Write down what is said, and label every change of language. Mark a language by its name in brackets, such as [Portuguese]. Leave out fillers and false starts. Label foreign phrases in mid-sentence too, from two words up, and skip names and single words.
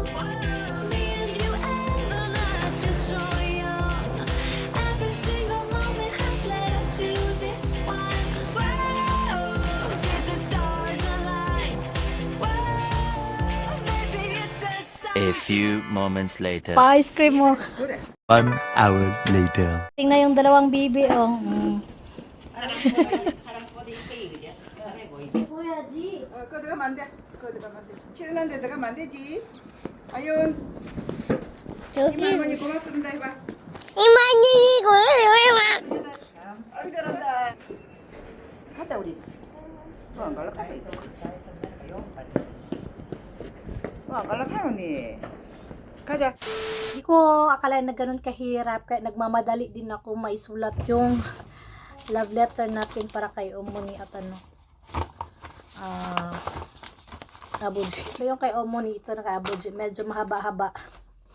[English] Me and you and the night feel so young. Every single moment has led up to this one. Whoa, did the stars align? Whoa, maybe it's a sign. A few moments later. [Filipino] Pa- [English] ice cream [Filipino] mo. [English] 1 hour later. [Filipino] Tingnan yung dalawang bibi, oh. [Korean] 그거 들어가면 안 돼. 그거 들어가면 안 돼. 치는데 들어가면 안 되지. 아윤, 이모니 고맙습니다 해봐. 아유 잘한다. 가자 우리. 안 갈락하네. 안 갈락하네 언니. 가자. [Filipino] Hindi ko akalain na ganun kahirap, kaya nagmamadali din ako maisulat yung [English] love letter [Filipino] natin para kay Omoni at Abuji. Yung kay Omoni, ito na kay Abuji, medyo mahaba-haba.